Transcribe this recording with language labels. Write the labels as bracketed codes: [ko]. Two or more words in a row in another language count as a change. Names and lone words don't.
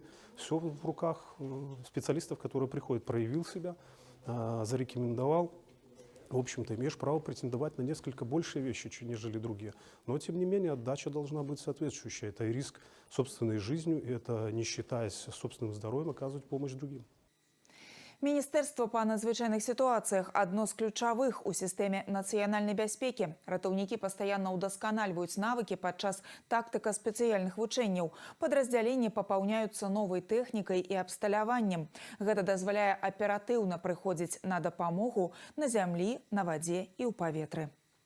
[ru] Все в руках специалистов, которые приходят, проявил себя, зарекомендовал. В общем-то, имеешь право претендовать на несколько большие вещи, нежели другие. Но, тем не менее, отдача должна быть соответствующая. Это и риск собственной жизнью, и это, не считаясь собственным здоровьем, оказывать помощь другим. [be] Міністэрства па надзвычайных сітуацыях адно з ключавых у сістэме нацыянальнай бяспекі. Ратаўнікі пастаянна ўдасканальваюць навыкі падчас тактыка-спецыяльных вучэнняў. Падраздзяленні папаўняюцца новай тэхнікай і абсталяваннем. Гэта дазваляе аператыўна прыходзіць на дапамогу на зямлі, на вадзе і ў паветры.